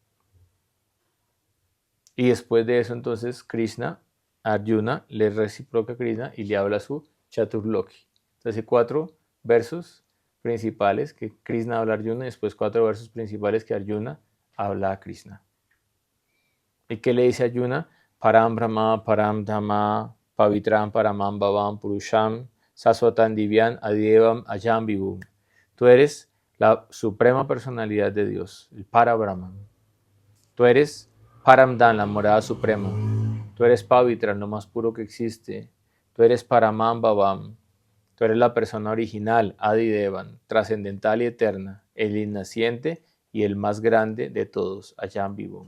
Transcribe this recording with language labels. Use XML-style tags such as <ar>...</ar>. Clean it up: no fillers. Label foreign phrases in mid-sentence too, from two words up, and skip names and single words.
<es>Y después de eso, entonces, Krishna, Arjuna, le reciproca a Krishna y le habla a su Chaturloki. Entonces, 4 versos principales que Krishna habla a Arjuna y después 4 versos principales que Arjuna habla a Krishna. ¿Y qué le dice Arjuna?</es> <sa>Param Brahma, Param Dhamma, Pavitram Paramam Bhavam Purusham, Saswatan Divyan Adidevam Ajam Vibhum.</sa> <es>Tú eres la suprema personalidad de Dios, el Parabrahman. Tú eres Paramdhan, la morada suprema. Tú eres Pavitran, lo más puro que existe. Tú eres</es> <sa>Paramam Bhavam.</sa> <es>Tú eres la persona original, Adidevan, trascendental y eterna, el innaciente y el más grande de todos,</es> <sa>Ajam Vibhum.</sa>